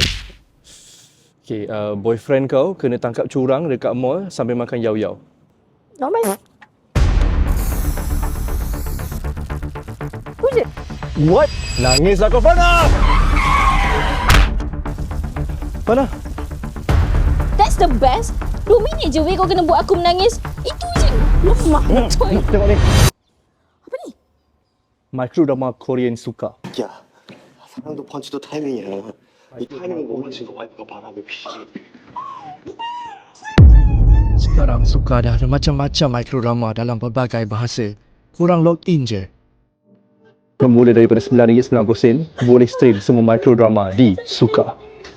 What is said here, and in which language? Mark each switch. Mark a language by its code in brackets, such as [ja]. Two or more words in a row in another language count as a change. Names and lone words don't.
[ms] Okay, boyfriend kau kena tangkap curang dekat mall sambil makan yau-yau. Normal. Tu je. What? Nangislah kau, Fana! Fana? [en] That's the best. [ms] 2 minit je weh kau kena buat aku menangis. Itu je. Lemah betul. Tengok ni. Apa ni? Microdrama Korean suka. [ko] 야, 사랑도 펀치도 타이밍이야. 이 타이밍을 못 맞춘 거 와이프가 바람에 피지. [ms] Sekarang suka dah ada macam-macam microdrama dalam pelbagai bahasa. Kurang [en] log in [ms] je. Bermula daripada RM9.90, boleh stream semua microdrama di Suka.